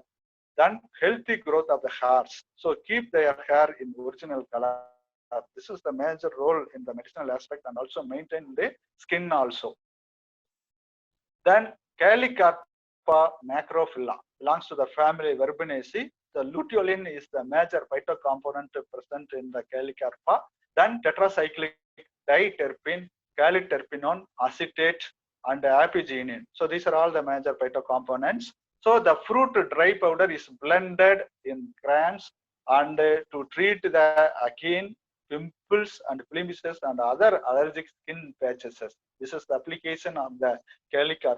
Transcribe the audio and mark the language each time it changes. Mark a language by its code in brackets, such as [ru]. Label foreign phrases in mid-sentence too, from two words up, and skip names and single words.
[en] Then healthy growth of the hairs. So keep their hair in original color. This is the major role in the medicinal aspect and also maintain the skin also. Then Carica macrophylla belongs to the family Verbenaceae. The luteolin is the major phytocomponent present in the Carica. Then tetracyclic diterpene, caliterpinone, acetate, and apigenin. So these are all the major phytocomponents. So the fruit dry powder is blended in crayons and to treat the acne, pimples, and blemishes and other allergic skin patches. This is the application of the Carica.